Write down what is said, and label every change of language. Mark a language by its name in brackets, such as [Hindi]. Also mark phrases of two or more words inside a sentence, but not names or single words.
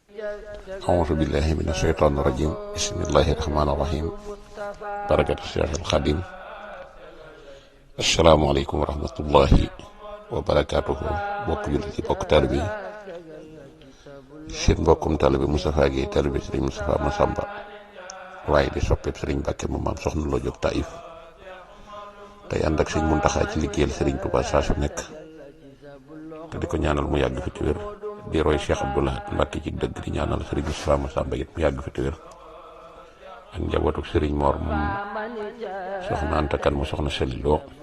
[Arabic] أعوذ بالله من الشيطان الرجيم بسم الله الرحمن الرحيم بركة الشيخ الخادم السلام عليكم ورحمة الله وبركاته [Wolof] bokk jullit yi bokk taalibe yi seen mbokkum taalibe Moustapha Guèye taalibe Serigne Moustapha Massamba waaye di soppeeb Serigne Mbàkke mu maam soxna Lo Jóob Taïf tey ànd ak Serigne Muntaxa ci liggéeyal Serigne Touba saa su nekk te di ko ñaanal mu yàgg fi te wér di roy Cheikh Abdou Lahad Mbàkke ci dëgg di ñaanal Serigne Moustapha Massamba it mu yàgg fi te wér ak njabootu Serigne Mor moom soxna Anta Kan mu soxna Sali Lo